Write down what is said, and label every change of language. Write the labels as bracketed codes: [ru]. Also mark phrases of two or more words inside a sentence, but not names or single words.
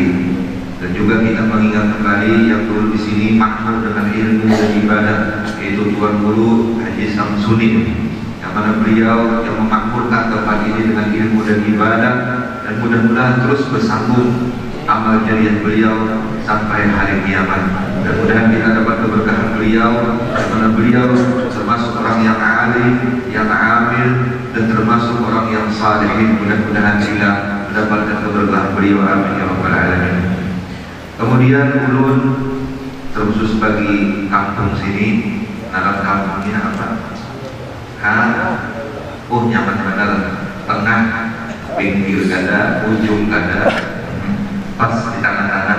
[id] Dan juga kita mengingat kembali yang dulu di sini makmur dengan ilmu dan ibadah, yaitu Tuan Guru Haji Samsudin, yang mana beliau yang memakmurkan tempat ini dengan ilmu dan ibadah, dan mudah-mudahan terus bersambung amal jariah beliau sampai hari kiamat. Mudah-mudahan kita dapat keberkahan beliau, karena beliau termasuk orang yang alim, yang amil, dan termasuk orang yang salihin. Mudah-mudahan kita mendapatkan keberkahan beliau, [ar] آمين يا رب العالمين. [bjn] Kemudian ulun terkhusus bagi kampung sini, nama kampungnya apa? Nyaman benar, tengah pinggir kada, ujung kada, pas di tangan-tangan.